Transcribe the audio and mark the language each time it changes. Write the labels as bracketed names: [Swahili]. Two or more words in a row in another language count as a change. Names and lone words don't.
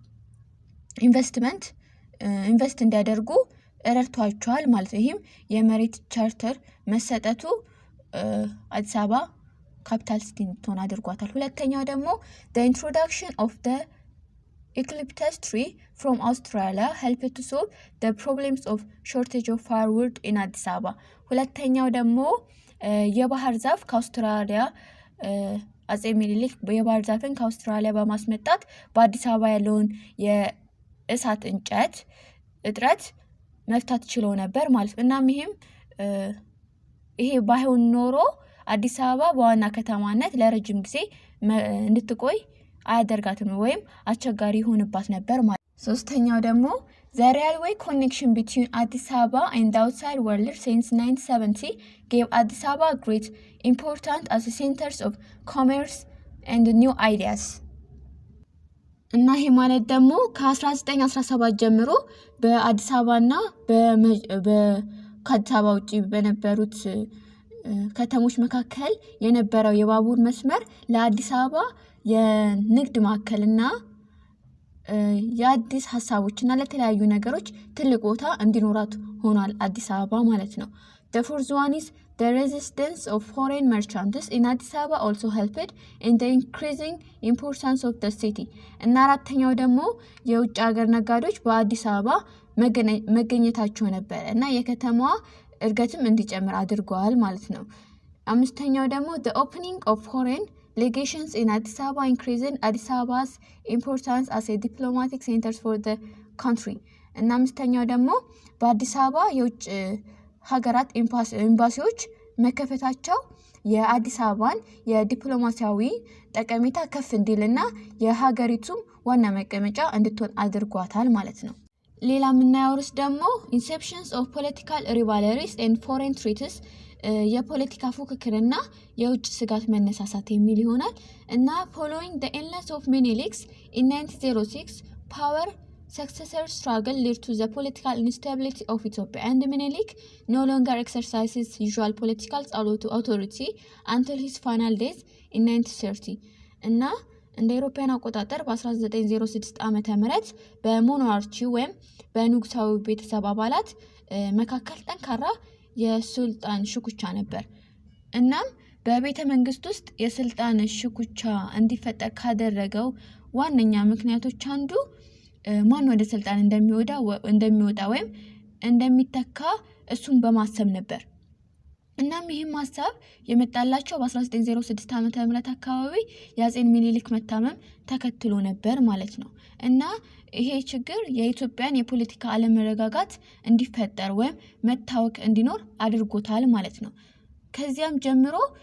[Amharic] ኢንቨስት እንዲያደርጉ ረድቷቸዋል ማለት ነው። ይህም የመሬት ቻርተር መሰጠቱ አዲስ አበባ ካፒታል ሲቲ እንድትሆን አድርጓታል። ሁለተኛው ደግሞ [English] the introduction of the eucalyptus tree from Australia helped to solve the problems of shortage of firewood in [Amharic] አዲስ አበባ። ሁለተኛው ደግሞ የባህር ዛፍ ከአውስትራሊያ አጼ ሚኒሊክ የባህር ዛፍን ከአውስትራሊያ በማስመጣት በአዲስ አበባ ያለውን የእሳት እንጨት እጥረት መፍታት ችሎ ነበር ማለት ነው። እናም ይሄ ባይሆን ኖሮ አዲስ አበባ በዋና ከተማነት ለረጅም ጊዜ እንድትቆይ አያደርጋትም ወይም አስቸጋሪ ሆንባት ነበር ማለት ነው። ሶስተኛው ደግሞ [English] the railway connection between Addis Ababa and the outside world since 1970 gave Addis Ababa great importance as a centers of commerce and new ideas [Amharic] እና ይሄ ማለት ደግሞ ከ1917 ጀምሮ በአዲስ አበባና ከአዲስ አበባ ውጪ በነበሩት ከተሞች መካከል የነበረው የባቡር መስመር ለአዲስ አበባ የንግድ ማዕከልና የአዲስ ሀሳቦችና ለተለያዩ ነገሮች ትልቅ ቦታ እንዲኖራት ሆኗል አዲስ አበባ ማለት ነው። [English] The fourth one is the resistance of foreign merchants in Addis Ababa also helped in the increasing importance of the city [Amharic] እና አራተኛው ደግሞ የውጭ ሀገር ነጋዴዎች በአዲስ አበባ መገኘታቸው ነበር እና የከተማዋ እድገትም እንዲጨምር አድርጓል ማለት ነው። አምስተኛው ደግሞ [English] the opening of foreign legations in Addis Ababa increasing Addis Ababa's importance as a diplomatic center for the [Amharic] country እና አምስተኛው ደግሞ በአዲስ አበባ የውጭ ሀገራት ኤምባሲዎች መከፈታቸው የአዲስ አበባን የዲፕሎማሲያዊ ጠቀሜታ ከፍ እንዲልና የሀገሪቱም ዋና መቀመጫ እንድትሆን አድርጓታል ማለት ነው። ሌላ የምናየው ርዕስ ደግሞ [English] inceptions of political rivalries and foreign threats [Amharic] የፖለቲካ ፉክክርና የውጭ ስጋት መነሳሳት የሚል ይሆናል እና [English] ፎሎዊንግ the illness of Menelik in 1906 power successor struggle led to the political instability of Ethiopia and Menelik no longer exercises usual political authority until his final death in 1930 [Amharic] እና እንደ አውሮፓውያን አቆጣጠር በ1906 ዓመተ ምህረት በሞናርቺ ወይም በንጉሳዊ ቤተሰብ አባላት መካከል ጠንካራ የስልጣን ሽኩቻ ነበር። እናም በቤተ መንግስት ውስጥ የስልጣን ሽኩቻ እንዲፈጠር ካደረገው ዋነኛ ምክንያቶች አንዱ ማን ወደ ስልጣን እንደሚወጣ ወይም እንደሚተካ እሱን በማሰብ ነበር። እናም ይህም ሐሳብ የመጣላቸው በ1906 ዓመተ ምህረት አካባቢ የአጼን ሚኒሊክ መታመም ተከትሎ ነበር ማለት ነው እና ይሄ ችግር የኢትዮጵያን የፖለቲካ አለመረጋጋት እንዲፈጠር ወይም መታወክ እንዲኖር አድርጎታል ማለት ነው። ከዚያም ጀምሮ